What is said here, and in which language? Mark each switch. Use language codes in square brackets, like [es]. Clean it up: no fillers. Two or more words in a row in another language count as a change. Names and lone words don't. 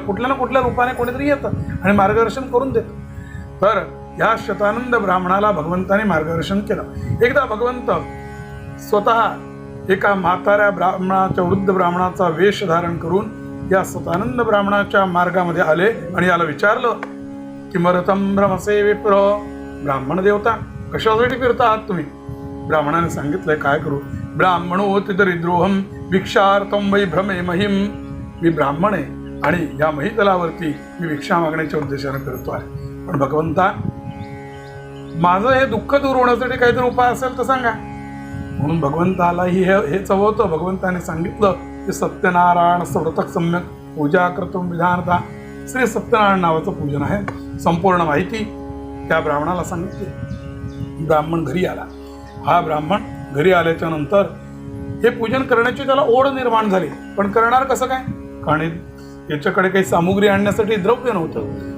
[mr] कुठल्या ना कुठल्या रूपाने कोणीतरी येतं आणि मार्गदर्शन करून देतं. तर या शतानंद ब्राह्मणाला भगवंताने मार्गदर्शन केलं. एकदा भगवंत स्वतः एका म्हाताऱ्या ब्राह्मणाच्या, वृद्ध ब्राह्मणाचा वेश धारण करून या शतानंद ब्राह्मणाच्या मार्गामध्ये आले आणि याला विचारलं, [sa] किमर्थं भ्रमसे विप्र. [mr] ब्राह्मण देवता, कशासाठी फिरता आहात तुम्ही? ब्राह्मणाने सांगितलंय, काय करू, [sa] ब्राह्मणोति दरिद्रोहम भिक्षार्थम वै भ्रमे महिम. [mr] मी ब्राह्मण आहे आणि या महितलावरती मी भिक्षा मागण्याच्या उद्देशाने फिरतो आहे. पण भगवंता, माझं हे दुःख दूर होण्यासाठी काहीतरी उपाय असेल तर सांगा. म्हणून भगवंतालाही हे चववतं. भगवंताने सांगितलं की [sa] सत्यनारायण व्रतक सम्यक पूजा कर्तुम विधानता. [mr] श्री सत्यनारायण नावाचं पूजन आहे. संपूर्ण माहिती त्या ब्राह्मणाला सांगितली. ब्राह्मण घरी आला. हा ब्राह्मण घरी आल्याच्या नंतर हे पूजन करण्याची त्याला ओढ निर्माण झाली. पण करणार कसं काय, कारण याच्याकडे काही सामुग्री आणण्यासाठी द्रव्य नव्हतं.